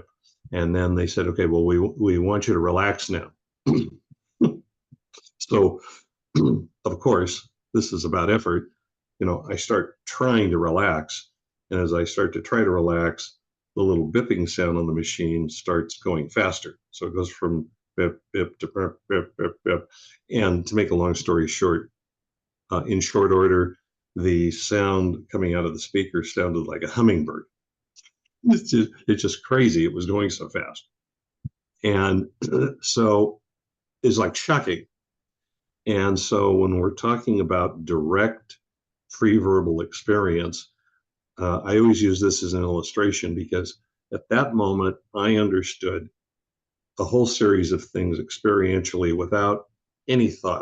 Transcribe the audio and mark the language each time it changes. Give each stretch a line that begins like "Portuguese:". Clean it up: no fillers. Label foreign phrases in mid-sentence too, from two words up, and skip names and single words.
English: And then they said, okay, well, we want you to relax now. So, of course, this is about effort. I start trying to relax. And as I start to try to relax, the little bipping sound on the machine starts going faster. So it goes from bip, bip to bip, bip, bip, bip. And to make a long story short, in short order, the sound coming out of the speaker sounded like a hummingbird. It's just crazy. It was going so fast. And so it's like shocking. And so when we're talking about direct free verbal experience, I always use this as an illustration because at that moment, I understood a whole series of things experientially without any thought.